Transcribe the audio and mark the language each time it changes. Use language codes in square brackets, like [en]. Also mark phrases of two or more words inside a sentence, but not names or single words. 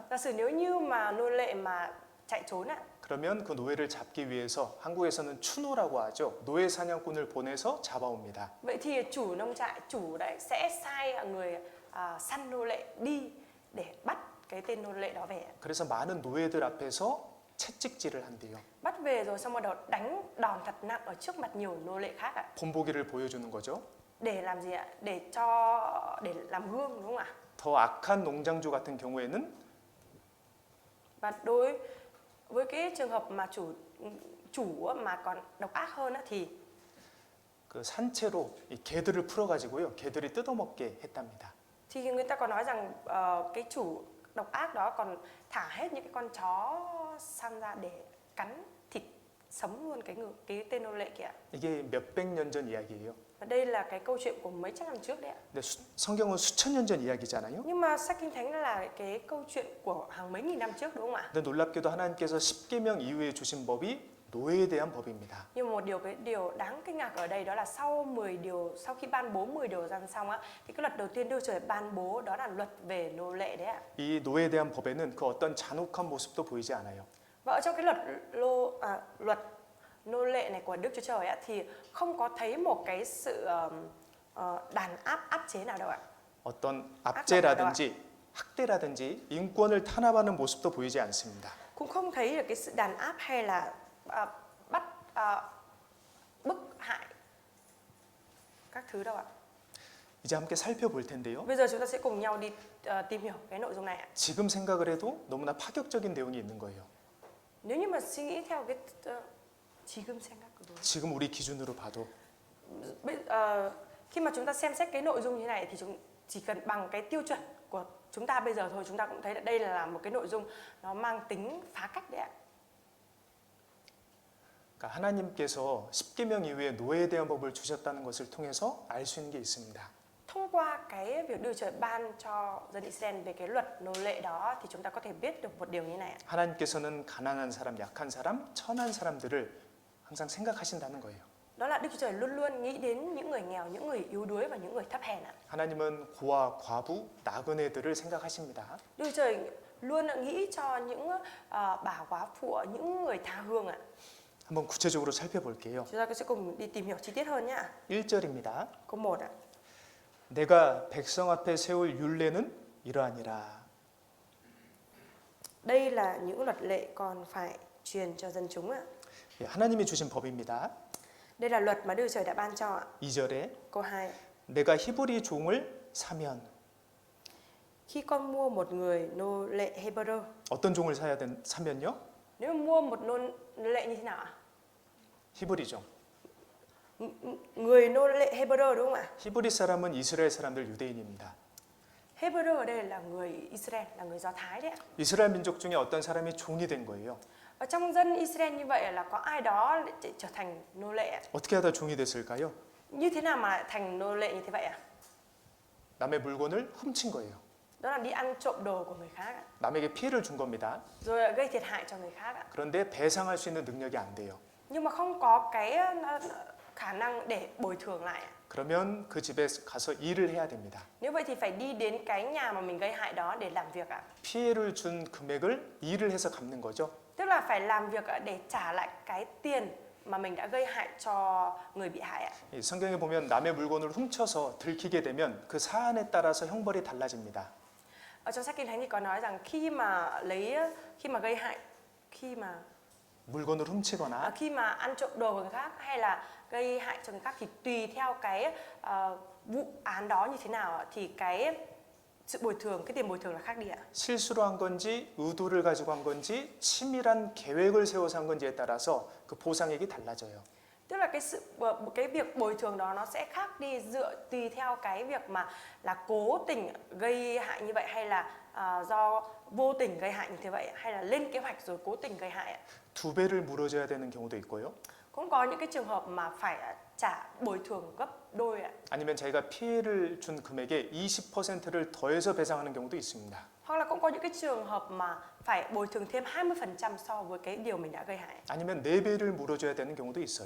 [vi] Giả sử nếu như mà nô lệ mà chạy trốn ạ, [ko] 그러면 그 노예를 잡기 위해서 한국에서는 추노라고 하죠. 노예 사냥꾼을 보내서 잡아옵니다. [vi] vậy thì chủ nông trại, chủ đấy sẽ sai người săn nô lệ đi để bắt cái tên nô lệ đó về ạ. [ko] 그래서 많은 노예들 앞에서 채찍질을 한대요. [vi] Bắt về rồi xong bắt đầu đánh đòn thật nặng ở trước mặt nhiều nô lệ khác ạ. [ko] 본보기를 보여주는 거죠. [vi] Để làm gì ạ? Để làm gương đúng không ạ? [ko] 더 악한 농장주 같은 경우에는 [vi] Và đối với cái trường hợp mà chủ mà còn độc ác hơn á, thì [ko] 그 산채로 이 개들을 풀어가지고요. 개들이 뜯어먹게 했답니다. [vi] người ta còn nói rằng cái chủ độc ác đó còn thả hết những cái con chó săn ra để cắn thịt sống luôn cái tên nô lệ kìa. [ko] 이게 몇백 년 전 이야기예요. [vi] Và đây là cái câu chuyện của mấy trăm năm trước đấy ạ. [ko] 근데 성경은 수천 년 전 이야기잖아요. [vi] Nhưng mà sách kinh thánh là cái câu chuyện của hàng mấy nghìn năm trước đúng không ạ? [ko] 근데 놀랍게도 하나님께서 십계명 이후에 주신 법이 노예에 대한 법입니다. [vi] Nhưng một điều đáng kinh ngạc ở đây đó là sau khi ban bố 10 điều răn xong á, thì cái luật đầu tiên Đức Trời ban bố đó là luật về nô lệ đấy ạ. [ko] 이 노예에 대한 법에는 그 어떤 잔혹한 모습도 보이지 않아요. [vi] Và ở trong cái luật nô lệ này của Đức Chúa Trời á, thì không có thấy một cái sự đàn áp chế nào đâu ạ. [ko] 어떤 압제라든지 학대라든지 인권을 탄압하는 모습도 보이지 않습니다. [vi] Cũng không thấy được cái sự đàn áp hay là bức hại các thứ đâu ạ. [ko] 이제 함께 살펴볼 텐데요. [vi] Bây giờ chúng ta sẽ cùng nhau đi tìm hiểu cái nội dung này ạ. [ko] 지금 생각을 해도 너무나 파격적인 내용이 있는 거예요. [vi] Nếu như mà suy nghĩ theo cái [ko] 지금 우리 기준으로 봐도 [vi] khi mà chúng ta xem xét cái nội dung như này thì chỉ cần bằng cái tiêu chuẩn của chúng ta bây giờ thôi, chúng ta cũng thấy là đây là một cái nội dung nó mang tính phá cách đấy ạ. [ko] 그러니까 하나님께서 십계명 이후에 노예에 대한 법을 주셨다는 것을 통해서 알 수 있는 게 있습니다. [vi] Thông qua cái việc Đức Trời ban cho dân Israel về cái luật nô lệ đó thì chúng ta có thể biết được một điều như này ạ. [ko] 하나님께서는 가난한 사람, 약한 사람, 천한 사람들을 항상 생각하신다는 거예요. [vi] Đó là Đức Chúa Trời luôn luôn nghĩ đến những người nghèo, những người yếu đuối và những người thấp hèn ạ. [ko] 하나님은 고아, 과부, 나그네들을 생각하십니다. [vi] Đức Chúa Trời luôn nghĩ cho những bà quá phụ, những người tha hương ạ. [ko] 한번 구체적으로 살펴볼게요. [vi] Chúng ta sẽ cùng đi tìm hiểu chi tiết hơn nhá. [ko] 1절입니다. [vi] Câu 1 ạ. [ko] 내가 백성 앞에 세울 율례는 이러하니라. [vi] Đây là những luật lệ còn phải truyền cho dân chúng ạ. [ko] 하나님이 주신 법입니다. [vi] Đây là luật mà Đức Trời đã ban cho ạ. [ko] 2절에 [vi] Câu 2. [ko] 내가 히브리 종을 사면 [vi] Khi con mua một người nô lệ Hebrew, [ko] 어떤 종을 사면요? [vi] nếu mà mua một nô lệ như thế nào ạ? [ko] 히브리종. [vi] Người nô lệ Hebrew đúng không ạ? [ko] 히브리 사람은 이스라엘 사람들 유대인입니다. [vi] Hebrew ở đây là người Israel, là người Do Thái đấy ạ. [ko] 이스라엘 민족 중에 어떤 사람이 종이 된 거예요. [vi] Ở trong dân Israel như vậy là có ai đó để trở thành nô lệ ạ? [ko] 어떻게 하다 종이 됐을까요? [vi] Như thế nào mà lại thành nô lệ như thế vậy ạ? [ko] 남의 물건을 훔친 거예요. [vi] Đó là đi ăn trộm đồ của người khác ạ. [ko] 남에게 피해를 준 겁니다. [vi] Rồi gây thiệt hại cho người khác ạ. [ko] 그런데 배상할 수 있는 능력이 안 돼요. [vi] Nhưng mà không có cái khả năng để bồi thường lại ạ. [ko] 그러면 그 집에 가서 일을 해야 됩니다. [vi] Nếu vậy thì phải đi đến cái nhà mà mình gây hại đó để làm việc ạ. [ko] 피해를 준 금액을 일을 해서 갚는 거죠. [vi] Tức là phải làm việc để trả lại cái tiền mà mình đã gây hại cho người bị hại ạ. [ko] 이 성경에 보면 남의 물건을 훔쳐서 들키게 되면 그 사안에 따라서 형벌이 달라집니다. [vi] Ở trong sách Kinh Thánh thì có nói rằng khi mà gây hại, [ko] 물건을 훔치거나 [vi] khi mà ăn trộm đồ của người khác hay là gây hại cho người khác thì tùy theo cái vụ án đó như thế nào thì cái sự bồi thường, cái tiền bồi thường là khác đi ạ. [ko] 실수로 한 건지 의도를 가지고 한 건지 치밀한 계획을 세워서 한 건지에 따라서 그 보상액이 달라져요. [vi] Tức là cái việc bồi thường đó nó sẽ khác đi tùy theo cái việc mà là cố tình gây hại như vậy hay là do vô tình gây hại như thế vậy hay là lên kế hoạch rồi cố tình gây hại ạ. [ko] 두 배를 물어줘야 되는 경우도 있고요. [vi] Cũng có những cái trường hợp mà phải trả bồi thường gấp đôi ạ. [ko] 아니면 자기가 피해를 준 금액의 20%를 더해서 배상하는 경우도 있습니다. [vi] Hoặc là cũng có những cái trường hợp mà phải bồi thường thêm 20% so với cái điều mình đã gây hại. [ko] 아니면 4배를 물어줘야 되는 경우도 있어요.